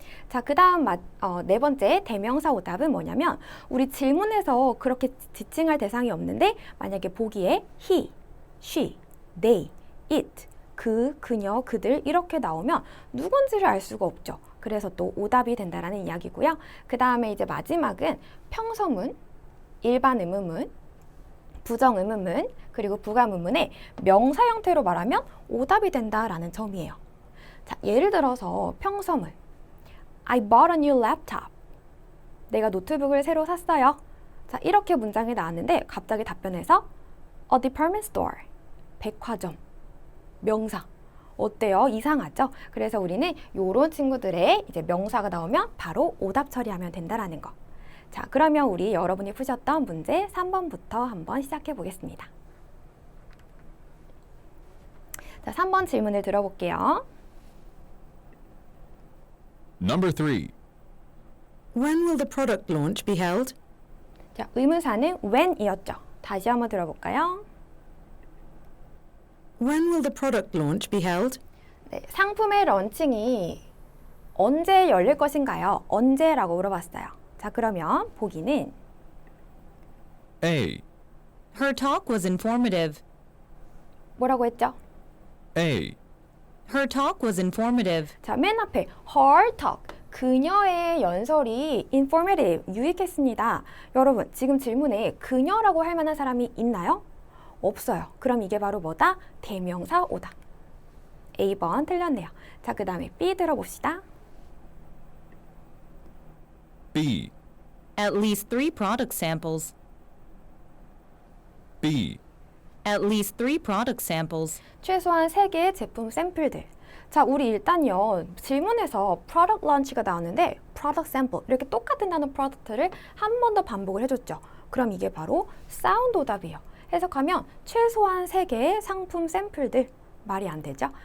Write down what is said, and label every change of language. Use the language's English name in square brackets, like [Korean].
[Korean] 자, 그 다음 네 번째 대명사 오답은 뭐냐면 우리 질문에서 그렇게 지칭할 대상이 없는데 만약에 보기에 he, she, they, it, 그, 그녀, 그들 이렇게 나오면 누군지를 알 수가 없죠. 그래서 또 오답이 된다라는 이야기고요. 그 다음에 이제 마지막은 평서문, 일반 의문문, 부정 의문문, 그리고 부감 의문의 명사 형태로 말하면 오답이 된다라는 점이에요. 자, 예를 들어서 평서문, [English] I bought a new laptop. [Korean] 내가 노트북을 새로 샀어요. 자, 이렇게 문장이 나왔는데 갑자기 답변에서 [English] a department store, [Korean] 백화점, 명사. 어때요? 이상하죠? 그래서 우리는 이런 친구들의 이제 명사가 나오면 바로 오답 처리하면 된다라는 거. 자, 그러면 우리 여러분이 푸셨던 문제 3번부터 한번 시작해 보겠습니다. 자, 3번 질문을 들어볼게요. [English] Number 3. When will the product launch be held? [Korean] 자, 의문사는 when이었죠. 다시 한번 들어볼까요? [English] When will the product launch be held? [Korean] 네, 상품의 런칭이 언제 열릴 것인가요? 언제라고 물어봤어요. 자, 그러면 보기는 [English] A. Her talk was informative. [Korean] 뭐라고 했죠? [English] A. Her talk was informative. [Korean] 자, 맨 앞에 her talk, 그녀의 연설이 informative, 유익했습니다. 여러분, 지금 질문에 그녀라고 할 만한 사람이 있나요? 없어요. 그럼 이게 바로 뭐다? 대명사 오답. A번 틀렸네요. 자, 그 다음에 B 들어봅시다. [English] B. At least 3 product samples. B. At least 3 product samples. [Korean] 최소한 3개의 제품 샘플들. 자, 우리 일단요, 질문에서 product launch가 나왔는데 product sample, 이렇게 똑같은 단어 product를 한 번 더 반복을 해줬죠. 그럼 이게 바로 사운드 오답이에요. 해석하면 최소한 3개의 상품 샘플들. 말이 안 되죠?